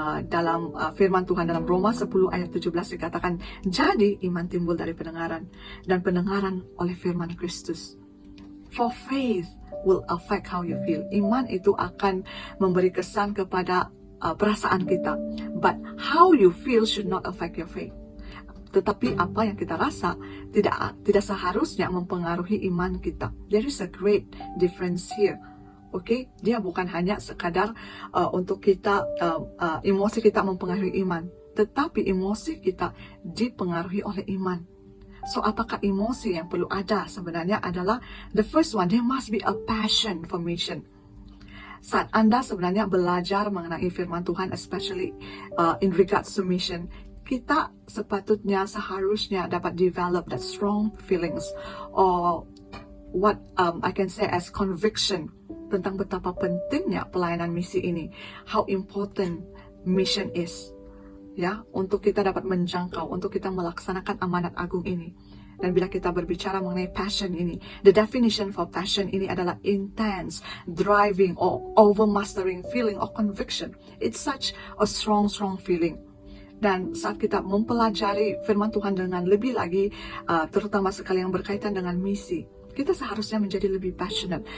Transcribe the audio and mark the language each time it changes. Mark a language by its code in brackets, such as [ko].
[ms] Dalam firman Tuhan dalam Roma 10 ayat 17 dikatakan, jadi iman timbul dari pendengaran, dan pendengaran oleh firman Kristus. [en] For faith will affect how you feel. [ms] Iman itu akan memberi kesan kepada perasaan kita. [en] But how you feel should not affect your faith. [ms] Tetapi apa yang kita rasa tidak seharusnya mempengaruhi iman kita. [en] There is a great difference here. [ms] Okay? Dia bukan hanya sekadar untuk kita, emosi kita mempengaruhi iman. Tetapi emosi kita dipengaruhi oleh iman. So apakah emosi yang perlu ada sebenarnya adalah [en] the first one, there must be a passion for mission. [ms] Saat Anda sebenarnya belajar mengenai firman Tuhan, [en] especially in regards to mission, [ms] kita sepatutnya seharusnya dapat [en] develop that strong feelings or what I can say as conviction [ms] tentang betapa pentingnya pelayanan misi ini, [en] how important mission is, [ms] ya, untuk kita dapat menjangkau, untuk kita melaksanakan amanat agung ini. Dan bila kita berbicara mengenai passion ini, [en] the definition for passion [ms] ini adalah [en] intense, driving or overmastering feeling or conviction. It's such a strong feeling. [ms] Dan saat kita mempelajari firman Tuhan dengan lebih lagi, terutama sekali yang berkaitan dengan misi, kita seharusnya menjadi lebih passionate.